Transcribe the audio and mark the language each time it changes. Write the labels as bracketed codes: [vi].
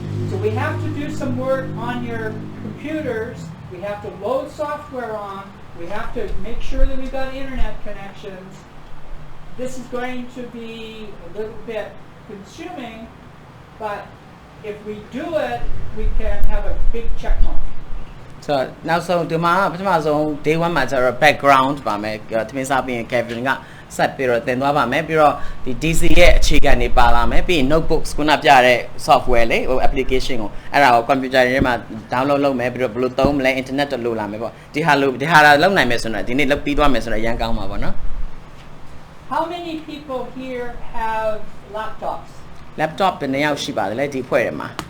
[en] So we have to do some work on your computers. We have to load software on. We have to make sure that we've got internet connections. This is going to be a little bit consuming, but if we do it, we can have a big check mark. [my] So နောက်ဆုံးဒီမှာပထမဆုံး day 1မှာကျတော့ background ပါမယ်သမင်းစားပြီးရင် Kevin ကဆက်ပြီးတော့သင်သွားပါမယ်ပြီးတော့ဒီ DC ရဲ့အခြေခံတွေပါလာမယ်ပြီးရင် notebooks ခုနပြတဲ့ software လေဟို application ကိုအဲ့ဒါကို computer ထဲမှာ download လုပ်မယ်ပြီးတော့ဘယ်လိုသုံးမလဲ internet တော့လိုလာမယ်ပေါ့ဒီဟာလုပ်နိုင်မယ်ဆိုတော့ဒီနေ့လုပ်ပြီးသွားမယ်ဆိုတော့အရင်ကောင်းပါပေါ့နော် [en] How many people here have laptops? [my] laptop ဘယ်နှယောက်ရှိပါသလဲဒီဖွဲ့ထဲမှာ